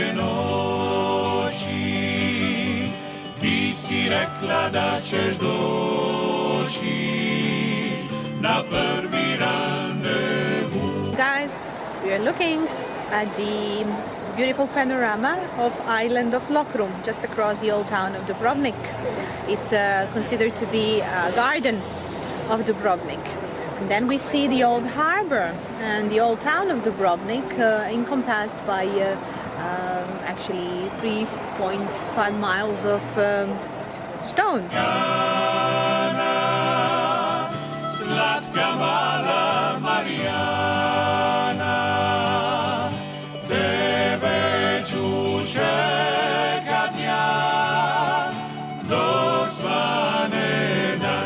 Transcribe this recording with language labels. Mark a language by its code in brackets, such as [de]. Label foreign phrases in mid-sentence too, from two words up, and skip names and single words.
[hr] noći, ti si rekla da ćeš doći na prvi randevu. [en] Guys, we are looking at the beautiful panorama of island of Lokrum, just across the old town of Dubrovnik. It's considered to be a garden of Dubrovnik. And then we see the old harbor and the old town of Dubrovnik encompassed by actually 3.5 miles of stone. [hr] Slatka mala Marijana, tebe ću čekat ja dok svane dan.